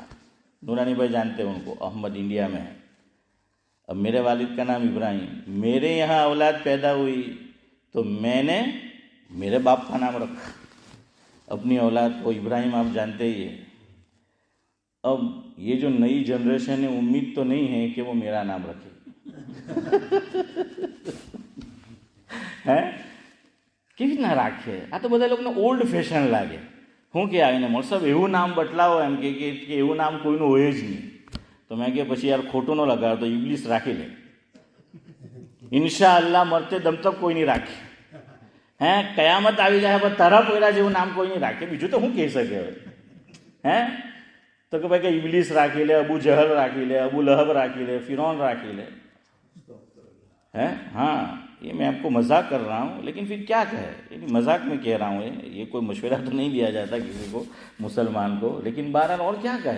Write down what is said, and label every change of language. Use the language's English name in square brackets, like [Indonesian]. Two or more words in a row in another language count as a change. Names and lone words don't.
[Urdu] نورانی بھائی جانتے ہیں ان کو, احمد انڈیا میں ہے. اب میرے والد کا نام ابراہیم. میرے یہاں اولاد پیدا ہوئی تو میں نے میرے باپ کا نام رکھا, اپنی اولاد کو ابراہیم. آپ جانتے ہی ہیں. اب یہ جو نئی جنریشن ہے امید تو نہیں ہے کہ وہ میرا نام رکھے [Gujarati] કેવી ના રાખે? આ તો બધા લોકોને ઓલ્ડ ફેશન લાગે. શું કે આવીને મોર સાહેબ એવું નામ બદલાવો એમ કે એવું નામ કોઈનું હોય જ નહીં. તો મેં કે પછી યાર ખોટું ન લગાડો, તો ઇબ્લિસ રાખી લે. ઇન્શાઅલ્લાહ મરતે દમ તક કોઈ નહીં રાખે. કયામત આવી જાય પણ તારા પોયરા જેવું નામ કોઈ નહીં રાખે. બીજું તો શું કહી શકે હવે? તો કે ભાઈ કે ઇબ્લિસ રાખી લે, અબુ જહલ રાખી લે, અબુ લહબ રાખી લે, ફિરઓન રાખી લે. [Urdu] ہاں یہ میں آپ کو مذاق کر رہا ہوں, لیکن پھر کیا کہے, یعنی مذاق میں کہہ رہا ہوں. یہ کوئی مشورہ تو نہیں دیا جاتا کسی کو, مسلمان کو, لیکن بہرحال اور کیا کہے.